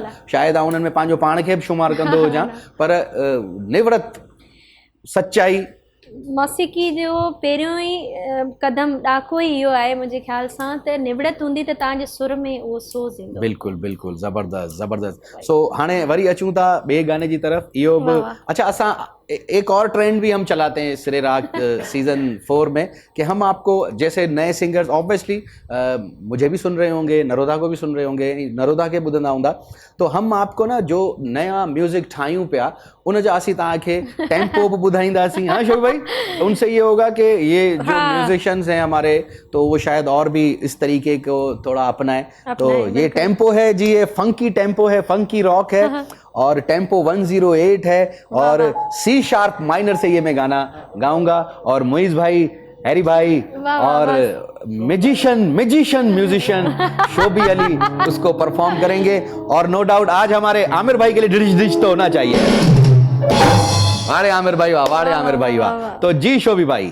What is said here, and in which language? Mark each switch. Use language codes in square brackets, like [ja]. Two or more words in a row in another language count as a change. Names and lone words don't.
[sd] शायदि उन्हनि में पंहिंजो पाण खे बि शुमार कंदो हुजां, पर निवड़त, सच्चाई, मौसीक़ी जो पहिरियों ई क़दम ॾाको ई इहो आहे मुंहिंजे ख़्याल सां, त निवड़त हूंदी त तव्हांजे सुर में उहो सोज़ ईंदो। बिल्कुलु बिल्कुलु, ज़बरदस्त। सो हाणे वरी अचूं था ॿिए गाने जी तरफ़। इहो बि अच्छा, असां [ur] ایک اور ٹرینڈ بھی ہم چلاتے ہیں سرے راگ سیزن 4 میں، کہ ہم آپ کو جیسے نئے سنگرز، آبویسلی مجھے بھی سن رہے ہوں گے، نروڈا کو بھی سن رہے ہوں گے, [sd] नरोदा के ॿुधंदा हूंदा, [ur] تو ہم آپ کو نا جو نیا میوزک [sd] ठाहियूं पिया उन जा असीं तव्हांखे टेम्पो बि ॿुधाईंदासीं। [ur] ہاں شوب بھائی، اس سے یہ ہوگا کہ یہ جو میوزیشنز ہیں ہمارے، تو وہ شاید اور بھی اس طریقے کو تھوڑا اپنائیں. تو یہ ٹیمپو ہے جی، یہ [en] funky tempo [ur] है, [en] funky rock [ur] ہے، اور ٹیمپو 108 ہے، اور [en] C sharp minor [ur] سے یہ میں گانا گاؤں گا، اور معیز بھائی، ہیری بھائی اور میوزیشن شوبی علی اس کو پرفارم کریں گے. और [en] no doubt [ur] آج ہمارے عامر بھائی کے لیے ڈش تو ہونا چاہیے. [sd] वाड़े आमिर भाई वाह, वाड़े आमिर भाई वाह। [ur] تو جی شوبی بھائی,